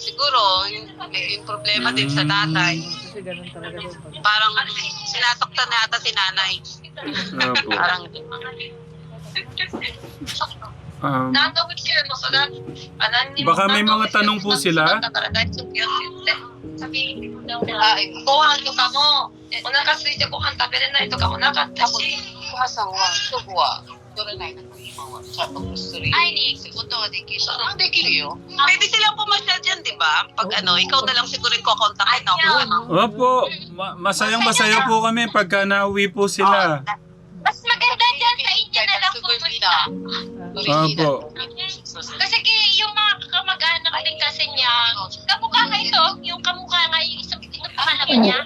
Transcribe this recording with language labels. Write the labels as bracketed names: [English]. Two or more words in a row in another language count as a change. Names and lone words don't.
[Filipino] Siguro, may problema din sa tatay. Kasi ganun talaga doon. Parang sinasaktan na ata si nanay. Opo. Parang Baka may mga tanong po sila. [Japanese] ご飯とかもお腹空いてご飯食べれないとかもなかったし、お母さんは一部は取れないの今はちゃんと薬会いに行くことはできる。 [Filipino] できるよ。Pwede silang pumasyal dyan, di ba? Pag ikaw na lang siguro yung kukontakin ako. Opo, masayang-masaya po kami pagka nauwi po sila. Mas maganda dyan sa inyo na lang pumunta. Opo. Kasi yung mga kamag-anak din kasi niya, kamukha nga ito, yung kamukha nga yung isang pangalan niya.